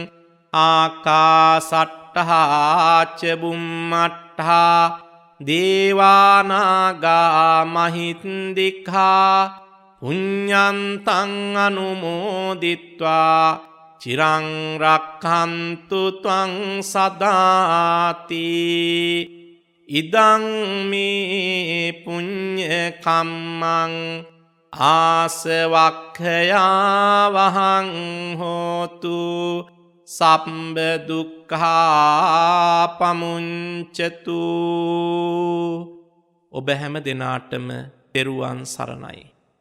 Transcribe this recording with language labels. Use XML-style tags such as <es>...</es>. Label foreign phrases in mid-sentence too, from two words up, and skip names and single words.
<pi>ආකාසට්ඨා ච බුම්මට්ඨා දේවානාගා මහින්దికා පුඤ්ඤන්තං අනුමෝදිත්වා චිරං රක්ඛන්තු ත්වං සදාති. ඉදං මේ පුඤ්ඤ කම්මං ආසවක්ඛයා වහං හෝතු සම්බ දුක්ඛා පමුංචතු.</pi> <si>ඔබ හැම දිනාටම තෙරුවන් සරණයි.</si>